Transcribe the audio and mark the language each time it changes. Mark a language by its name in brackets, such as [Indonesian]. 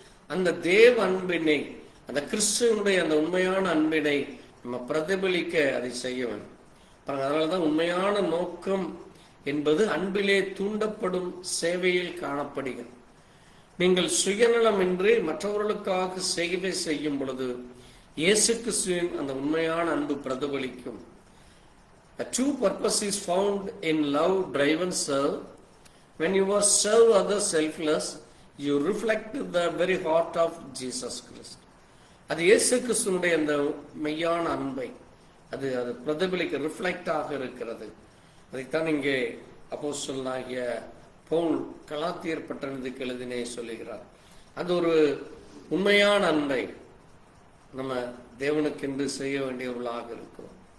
[Tamil] அந்த தேவ அன்பினை, அந்த கிறிஸ்துவனுடைய அந்த உண்மையான அன்பினை நம்ம பிரதிபலிக்க அதை செய்ய வேண்டும். அதனாலதான் உண்மையான நோக்கம் என்பது அன்பிலே தூண்டப்படும் சேவையில் காணப்படுகிறது. நீங்கள் சுயநலமின்றி மற்றவர்களுக்காக சேவை செய்யும் பொழுது இயேசு கிறிஸ்துவின் அந்த உண்மையான அன்பு பிரதிபலிக்கும். [English] A true purpose is found in love driven serve. When you are serve others selfless, you reflect the very heart of Jesus Christ. [Tamil] அது இயேசு கிறிஸ்துவினுடைய அந்த மெய்யான அன்பை அது பிரதிபலிக்க ரிஃப்ளெக்ட் ஆக இருக்கிறது. அதைத்தான் இங்கே அப்போஸ்தலனாகிய பவுல் கலாத்தியர் பட்டணத்துக்கு எழுதினே சொல்லுகிறார். அது ஒரு உண்மையான அன்பை நம்ம தேவனுக்கென்று செய்ய வேண்டியவர்களாக இருக்கிறோம்.